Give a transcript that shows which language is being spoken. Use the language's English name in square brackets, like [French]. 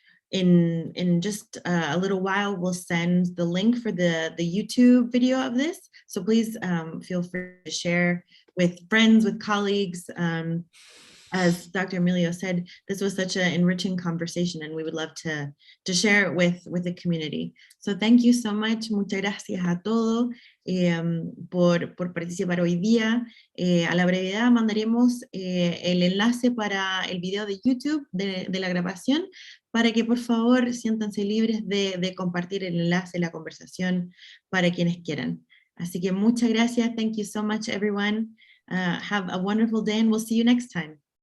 [English] In just a little while, we'll send the link for the YouTube video of this. So please feel free to share with friends, with colleagues. As Dr. Emilio said, this was such an enriching conversation, and we would love to share it with the community. So thank you so much. [Spanish] Muchas gracias a todos por participar hoy día. A la brevedad mandaremos el enlace para el video de YouTube de la grabación, para que por favor siéntanse libres de compartir el enlace, la conversación para quienes quieran. Así que muchas gracias. [English] Thank you so much, everyone. Have a wonderful day, and we'll see you next time.